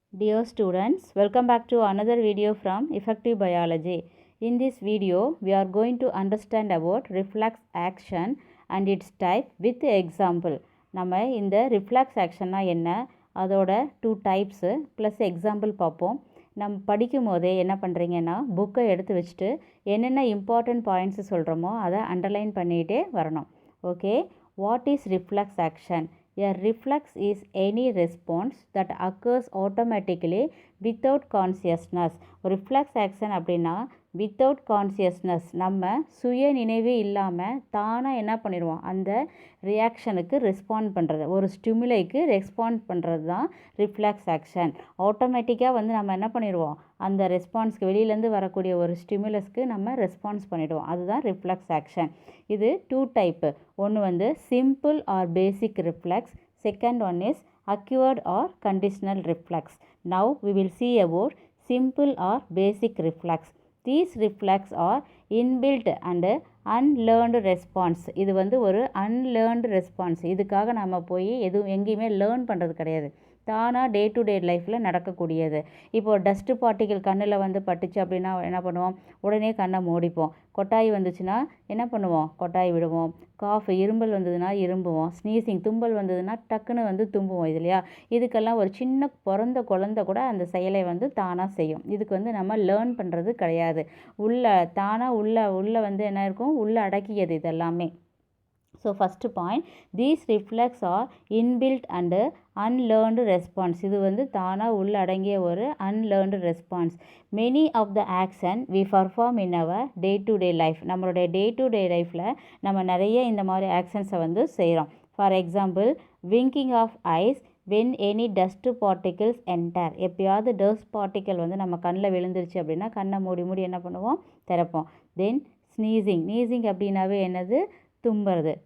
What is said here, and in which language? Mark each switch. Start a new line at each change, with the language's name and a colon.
English: Dear students, welcome back to another video from Effective Biology. In this video, we are going to understand about reflex action and its type with example.
Tamil: நம்ம இந்த reflex actionனா என்ன, அதோட 2 types plus example பார்ப்போம். நம்ம படிக்கும் போதே என்ன பண்ணுறீங்கன்னா புக்கை எடுத்து வச்சுட்டு என்னென்ன இம்பார்ட்டன்ட் பாயிண்ட்ஸ் சொல்கிறோமோ அதை அண்டர்லைன் பண்ணிகிட்டே வரணும்.
English: Okay, what is reflex action? A reflex is any response that occurs automatically without consciousness.
Tamil: Reflex action அப்படின்னா வித்தவுட் கான்சியஸ்னஸ், நம்ம சுய நினைவே இல்லாமல் தானாக என்ன பண்ணிடுவோம், அந்த ரியாக்ஷனுக்கு ரெஸ்பாண்ட் பண்ணுறது, ஒரு ஸ்டிமுலைக்கு ரெஸ்பாண்ட் பண்ணுறது தான் ரிஃப்ளெக்ஸ் ஆக்ஷன். ஆட்டோமேட்டிக்காக நம்ம என்ன பண்ணிடுவோம், அந்த ரெஸ்பான்ஸ்க்கு வெளியிலேருந்து வரக்கூடிய ஒரு ஸ்டிமுலஸ்க்கு நம்ம ரெஸ்பான்ஸ் பண்ணிவிடுவோம். அதுதான் ரிஃப்ளெக்ஸ் ஆக்ஷன். இது 2 டைப்பு. ஒன்று simple R basic reflex.
English: Second one is acquired or conditional reflex. Now we will see about simple or basic reflex. These reflex are inbuilt and unlearned response.
Tamil: இது ஒரு
English: unlearned response.
Tamil: இதுக்காக நம்ம போய் எங்கேயுமே learn பண்ணுறது கிடையாது, தானாக டே டு டே லைஃப்பில் நடக்கக்கூடியது. இப்போது டஸ்ட்டு பார்ட்டிகள் கண்ணில் பட்டுச்சு அப்படின்னா என்ன பண்ணுவோம், உடனே கண்ணை மூடிப்போம். கொட்டாய் வந்துச்சுன்னா என்ன பண்ணுவோம், கொட்டாய் விடுவோம். காஃப், இரும்பல் வந்ததுன்னா இரும்புவோம். ஸ்னீசிங், தும்பல் வந்ததுன்னா டக்குன்னு தும்புவோம். இது இல்லையா? இதுக்கெல்லாம் ஒரு சின்ன பிறந்த குழந்தை கூட அந்த செயலை தானாக செய்யும். இதுக்கு நம்ம லேர்ன் பண்ணுறது கிடையாது. தானாக உள்ள என்ன இருக்கும், உள்ளே அடக்கியது இதெல்லாமே.
English: So first point, these reflex are inbuilt and unlearned response.
Tamil: இது தானாக உள்ள அடங்கிய ஒரு
English: unlearned response. Many of the action we perform in our day to day life.
Tamil: நம்மளுடைய
English: day to day
Tamil: lifeல நம்ம நிறைய இந்த மாதிரி ஆக்ஷன்ஸை செய்கிறோம்.
English: For example, winking of eyes when any dust particles enter.
Tamil: எப்பயாவது டஸ்ட் பார்ட்டிக்கல் நம்ம கண்ணில் விழுந்துருச்சு அப்படின்னா கண்ணை மூடி என்ன பண்ணுவோம், திறப்போம். தென் ஸ்னீசிங் அப்படின்னாவே என்னது, தும்புறது.